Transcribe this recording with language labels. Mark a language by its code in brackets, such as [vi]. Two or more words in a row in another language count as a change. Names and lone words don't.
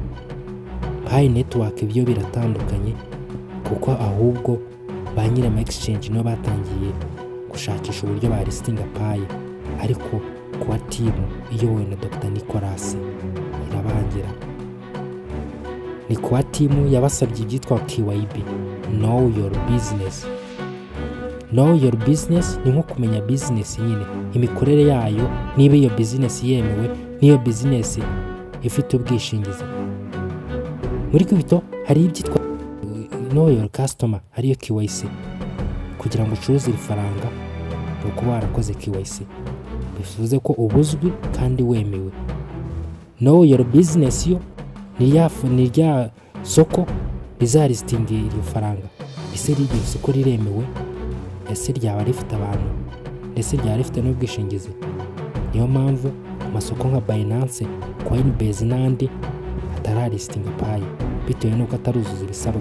[rw] PiNetwork byo biratandukanye kuko ahubwo ba nyiri ama exchange no batangiye gushakisha uburyo ba listinga Pi, ariko Kuba team iyobowe na Dr. Nicholas irabangira. Ni Kuba team yabasabye ibyitwa KYB, [en] know your business. Know your business [rw] ni nko kumenya business nyine, imikorere yayo, niba iyo business yemewe, niyo business ifite ubwishingizi. Muri kwito hari ibyitwa [en] know your customer, [rw] ariyo KYC. Kugira ngo ucuruze iri faranga uko warakoze KYC, bivuze ko ubuzwi kandi wemewe. [en] Know your business [rw] yo ni rya soko rizalistinga iri faranga. Ese riri soko riremewe? Ese ryaba rifite abantu? Ese ryaba rifite n'ubwishingizi? Niyo mpamvu amasoko nka Binance, Coinbase n'andi ataralistinga Pi bitewe n'uko ataruzuza ibisabwa.